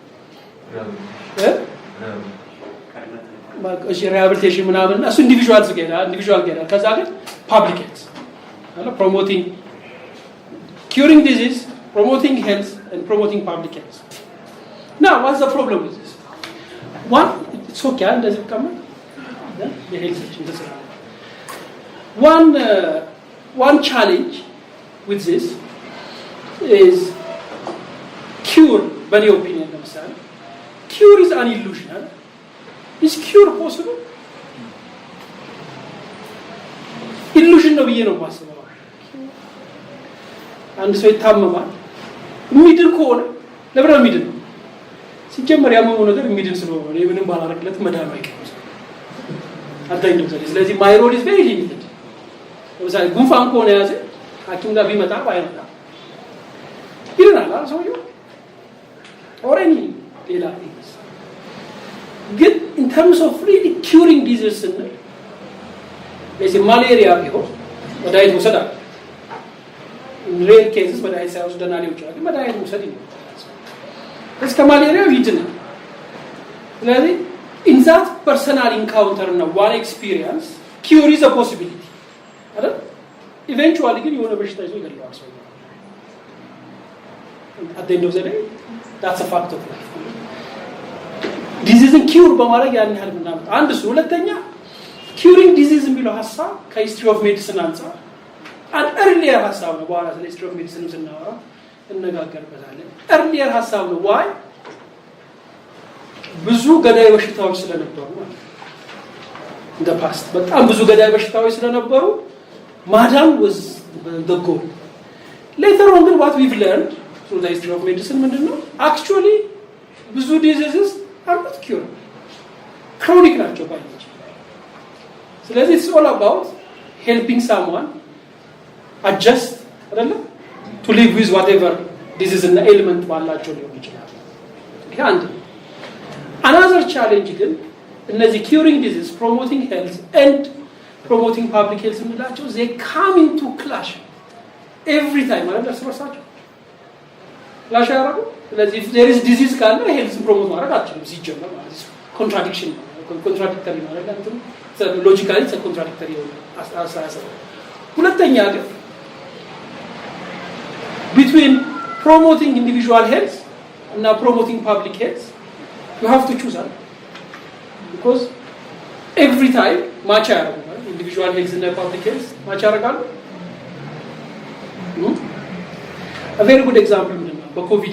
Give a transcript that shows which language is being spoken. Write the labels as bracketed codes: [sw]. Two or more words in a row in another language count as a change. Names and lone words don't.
[am] እሺ ሪሃቢሊቴሽን ምናምን እሱ ኢንዲቪጁዋል ገዳ ከዛ ግን ፐብሊክ ሄልዝ አለ [en] promoting curing disease promoting health and promoting public health now what's the problem with this one it's okay [am] እንደዚህ ከመ የሄልዝ ሴክሽን ተሰራ [en] one challenge with this is cure [am] በኔ ኦፒኒየን [en] ለምሳሌ cure is an illusion is cure possible [am] illusion ነው ብዬ ነው የማስበው አንድ ሰው ይታመማል የሚድን ከሆነ ለብራ የሚድን ነው ሲጀመር ያመመው ነገር የሚድን ስለሆነ ነው ምንም ባላረግለት መዳን አይቀርም አዳኝም ስለዚህ [en] my role is very limited [am] ለምሳሌ ጉንፋን ከሆነ ያዘ ሐኪም ጋር ቢመጣ ባይመጣ ይላል ሰውየው ኦሬኒ ሌላ ግን [en] in terms of really curing disease [am] ለዚህ ማሌሪያ ቢሆን መድኃኒት መውሰድ አለ [en] in rare cases [am] መድኃኒት ሳይወስድ ሊሆን ይችላል መድኃኒት መውሰድ ይችላል እስከ ማሌሪያው ይድናል ስለዚህ [en] in that personal encounter [am] እና [en] one experience cure is a possibility [am] አይደል eventually ግን የሆነ በሽታ ይዞ ይገለዋል ሰው [en] at the end of the day that's a fact of life disease cure [am] በማድረግ ያን ያህል ምናምን አንድ እሱ ሁለተኛ [en] curing disease [am] የሚለው ሐሳብ ከሂስትሪ ኦፍ ሜዲሲን አንፃር [en] an earlier [am] ሐሳብ ነው በኋላ ስለ [en] history of medicine [am] ስናወራ እንነጋገርበታለን [en] earlier [am] ሐሳብ ነው [en] why [am] ብዙ ገዳይ በሽታዎች ስለነበሩ [en] in the past [am] በጣም ብዙ ገዳይ በሽታዎች ስለነበሩ ማዳን [en] was the goal later on what we've learned through the history of medicine ምንድነው actually ብዙ diseases are not curable chronic [am] ናቸው ባይሆን ስለዚህ [en] it's all about helping someone adjust አይደለ to live with whatever disease and ailment [am] ባላቸው ሊሆን ይችላል ይሄ አንድ [en] another challenge [am] ግን እነዚህ [en] curing disease promoting health and promoting public health ምንላቸው they come into clash every time [am] ማለት ተስራሳቸው [en] clash [am] ያደርጉ ስለዚህ [en] if there is disease ካለ health promote [am] ማድረግ አትችልም ሲጀመር ማለት [en] contradiction contradictory [am] ማለት ነው [en] logically it's a contradictory [am] አስተሳሰብ ሁለተኛ ግን [en] between promoting individual health and promoting public health you have to choose because every time match individual health and public health match ያደርጋሉ a very good example [am] ነው በኮቪድ